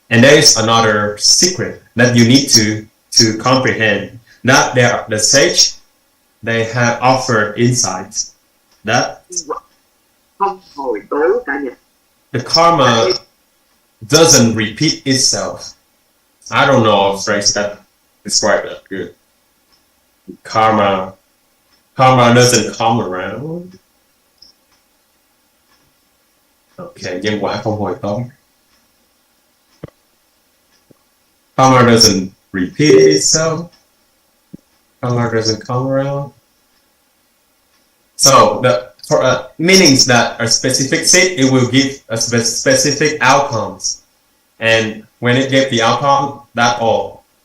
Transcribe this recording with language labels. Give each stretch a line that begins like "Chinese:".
English: And there is another secret that you need to comprehend, that the sage, they have offered insights that the karma doesn't repeat itself. I don't know a phrase that describes that good. Karma doesn't come around.
Vietnamese: Okay, nhân quả không hồi tóm.
English: Karma doesn't repeat itself. Karma doesn't come around. So the meanings that are specific seed, it will give a specific outcomes, and when it gave the outcome, that's all.